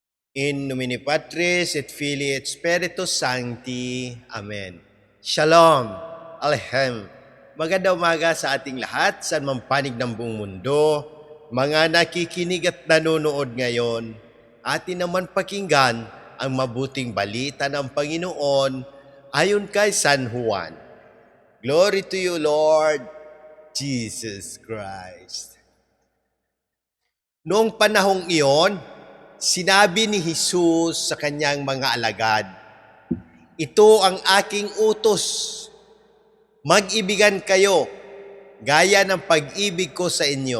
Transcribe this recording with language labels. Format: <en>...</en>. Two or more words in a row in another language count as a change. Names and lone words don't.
<la>In nomine Patris et Filii et Spiritus Sancti.</la> <he>Amen. Shalom. Alehem.</he> <tl>Magandang umaga sa ating lahat, sa mampanig ng buong mundo. Mga nakikinig at nanonood ngayon, atin naman pakinggan ang mabuting balita ng Panginoon ayon kay San Juan.</tl> <en>Glory to you, Lord Jesus Christ.</en> <tl>Noong panahong iyon, sinabi ni Jesus sa kanyang mga alagad, "Ito ang aking utos. Mag-ibigan kayo, gaya ng pag-ibig ko sa inyo.</tl>